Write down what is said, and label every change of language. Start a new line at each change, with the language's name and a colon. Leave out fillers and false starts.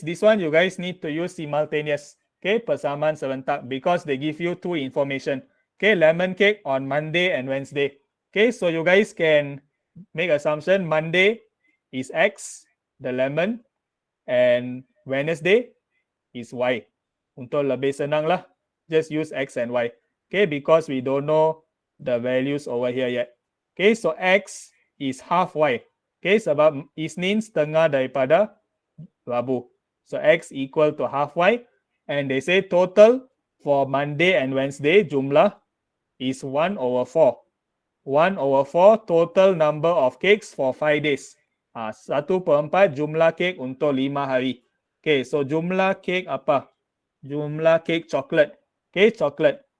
English: This one you guys need to use simultaneous. Okay, persamaan serentak because they give you two information. Okay, lemon cake on Monday and Wednesday. Okay, so you guys can make assumption Monday is X, the lemon, and Wednesday is Y.
Malay: Untuk lebih senang lah,
English: just use X and Y. Okay, because we don't know the values over here yet. Okay, so X is half Y.
Malay: Okay, sebab Isnin setengah daripada Rabu.
English: So X equal to half Y. And they say total for Monday and Wednesday jumlah is 1 over 4. 1 over 4 total number of cakes for 5 days.
Malay: 1/4 jumlah cake untuk 5 hari. Okay, so jumlah cake apa? Jumlah cake chocolate. Okay, chocolate.